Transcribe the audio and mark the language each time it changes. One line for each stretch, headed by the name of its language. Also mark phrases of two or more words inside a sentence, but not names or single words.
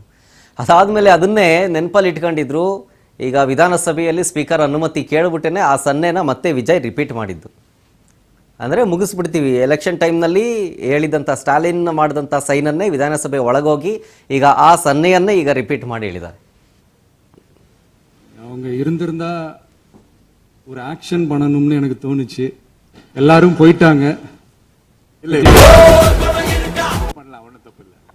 Kannada: ಅದಾದಮೇಲೆ ಅದನ್ನೇ ನೆನಪಲ್ಲಿ ಇಟ್ಕೊಂಡಿದ್ರು. ಈಗ ವಿಧಾನಸಭೆಯಲ್ಲಿ ಸ್ಪೀಕರ್ ಅನುಮತಿ ಕೇಳಿಬಿಟ್ಟೇ ಆ ಸನ್ನೆನ ಮತ್ತೆ ವಿಜಯ್ ರಿಪೀಟ್ ಮಾಡಿದ್ದು. ಅಂದರೆ ಮುಗಿಸ್ಬಿಡ್ತೀವಿ, ಎಲೆಕ್ಷನ್ ಟೈಮ್ನಲ್ಲಿ ಹೇಳಿದಂಥ ಸ್ಟಾಲಿನ್ ಮಾಡಿದಂಥ ಸೈನನ್ನೇ ವಿಧಾನಸಭೆ ಒಳಗೋಗಿ ಈಗ ಆ ಸನ್ನೆಯನ್ನೇ ಈಗ ರಿಪೀಟ್ ಮಾಡಿ ಹೇಳಿದ್ದಾರೆ.
Tamil: அவங்க இருந்திருந்தா ஒரு ஆக்ஷன் பண்ணணும்னு எனக்கு தோணுச்சு. எல்லாரும் போயிட்டாங்க. இல்ல பண்ணலாம், ஒண்ணும் தப்பு இல்ல.